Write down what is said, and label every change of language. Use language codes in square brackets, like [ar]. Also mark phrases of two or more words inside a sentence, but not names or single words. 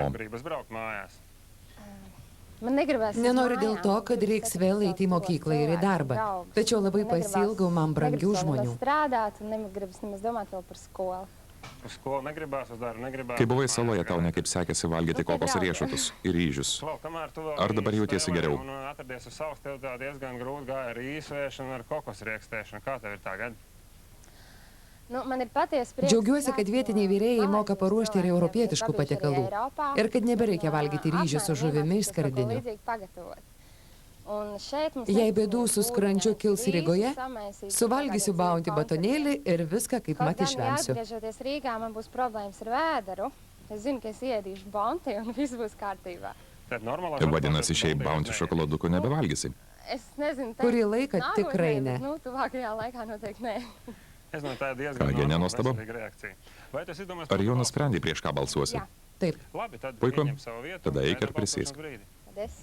[lv] Gribas braukt mājās. Man negribas. [lt] Nenoriu dėl to, kad reiks vėl eiti į mokyklą ir į darbą. Tačiau labai pasiilgau man brangių žmonių. [lv] Strādāt un negribas nemaz domāt vēl par skolu. Uz skolu negribās, uz darbu negribās. [lt] Kai buvai saloje, tau nekaip sekėsi valgyti kokos riešutus ir ryžius. Ar dabar jautiesi geriau? [lv] Atradies uz savas, tev tā diezgan grūti gāja ar īsvēšanu, ar kokos riekstēšanu. Kā tev ir tagad? Nu, man ir patiesi prieks. [lt] Džiaugiuosi, kad vietiniai virėjai moka paruošti ir europietiškų patiekalų. Ir kad nebereikia valgyti ryžių su žuvimi iš skardinių. Jei bėdų su skrandžiu kils Rygoje, suvalgysiu Bounty batonėlį ir viską kaip mat išvemsiu. [lv] Atgriežoties Rīgā, man būs problēmas ar vēderu. Es zinu, ka es iedīšu Bounty un viss būs kārtībā. [lt] Vadinasi, šiaip Bounty šokoladukų nebevalgysi. [lv] Es nezinu, [lt] Kurį laiką tikrai ne. [lv] Nu, tuvākajā laikā noteikti nē. [lt] Kągi, nenuostabu. Ar jau nusprendai, prieš ką balsuosi? Taip. Puiku. Tada eik ir prisėsk. [lv] Paldies.